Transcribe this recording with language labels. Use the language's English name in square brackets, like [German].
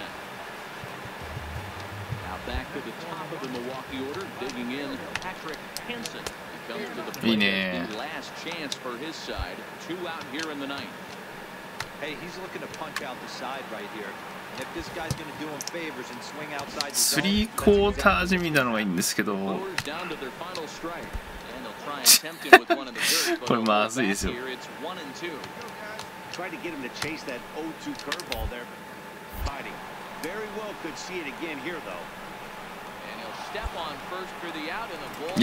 [English] Now back to the top of the Milwaukee order, digging in Patrick Hansen. He comes to the plate as the last chance for his side. 2 out here in the ninth. Hey, he's looking to punch out the side right here. And if this guy's going to do him favors and swing outside the zone, [Japanese] 3クォーター地味なのがいいんですけど。 [English] Down to their final strike. And they'll try and tempt him with one in the dirt. [Japanese] これまずいですよ。 [English] Here it's 1-2. Try to get him to chase that 0-2 curveball there. Fighting. Very well could see it again here though. And he'll step on first for the out and the ball